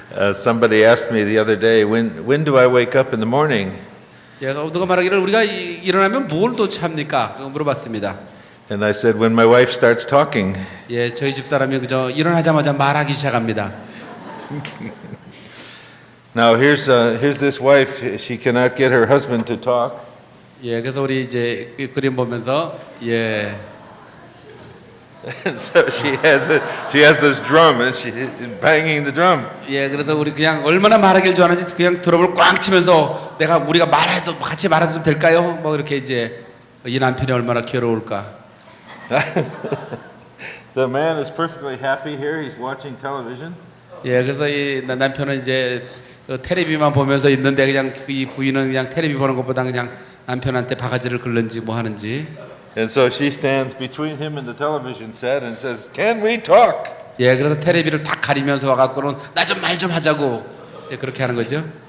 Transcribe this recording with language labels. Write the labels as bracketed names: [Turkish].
[English] Somebody asked me the other day, when do I wake up in the morning? [Korean] 누가 말하기를 우리가 일어나면 뭘 도착합니까? 물어봤습니다. [English] And I said, when my wife starts talking. [Korean] 저희 집 사람이 그저 일어나자마자 말하기 시작합니다. [English] Now here's this wife. She cannot get her husband to talk. [Korean] 그래서 우리 이제 그림 보면서 [English] And so she has this drum and she is banging the drum. [Korean] 그래서 우리 그냥 얼마나 말하길 좋아하는지 그냥 드럼을 꽝 치면서 우리가 말해도 같이 말해도 좀 될까요? 뭐 이렇게 이제 이 남편이 얼마나 괴로울까. [English] The man is perfectly happy here. He's watching television. [Korean] 그래서 이 남편은 이제 텔레비만 보면서 있는데 그냥 이 부인은 그냥 텔레비 보는 것보다 그냥 남편한테 바가지를 긁는지 뭐 하는지. [English] And so she stands between him and the television set and says, "Can we talk?" [Korean] 그래서 텔레비를 딱 가리면서 와갖고는 나 좀 말 좀 하자고 이제 그렇게 하는 거죠.